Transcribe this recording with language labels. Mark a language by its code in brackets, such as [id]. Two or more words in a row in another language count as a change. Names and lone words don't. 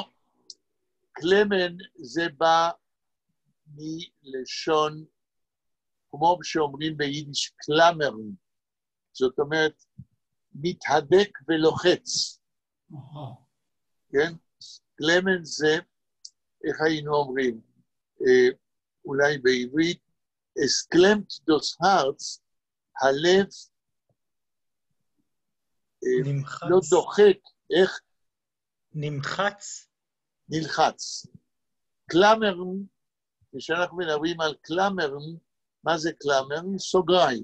[he] קלמן זה בא מלשון, כמו שאומרים ביידיש, קלמרן. זאת אומרת, מתהדק ולוחץ. כן? קלמן זה, איך היינו אומרים? אולי בעברית, [yi] עס קלעמט דאָס האַרץ, [he] הלב לא דוחק, איך? נמחץ. נלחץ. קלמרן, כשאנחנו מדברים על קלמרן, מה זה קלמרן? סוגריים.